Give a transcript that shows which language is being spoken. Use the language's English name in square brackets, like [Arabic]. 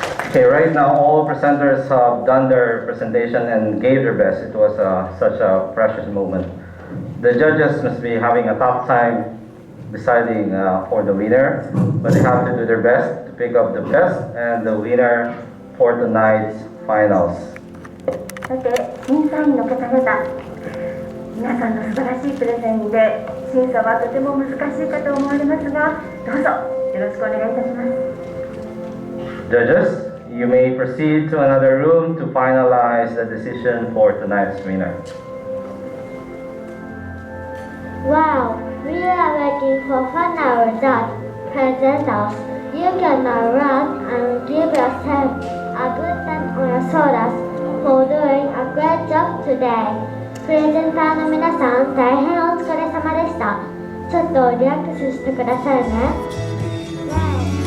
[English] Okay, right now all presenters have done their presentation and gave their best. It was such a precious moment. The judges must be having a tough time deciding for the winner, but they have to do their best to pick up the best and the winner for tonight's finals. [Japanese] さて、審査員の方々、皆さんの素晴らしいプレゼンで審査はとても難しいかと思われますが、どうぞよろしくお願いいたします。 [English] Judges, you may proceed to another room to finalize the decision for tonight's winner. Wow, we are waiting for final result. Presenters, you can now run and give yourself a good time on your shoulders for doing a great job today. [Japanese] プレゼンターの皆さん、大変お疲れ様でした。ちょっとリラックスしてくださいね。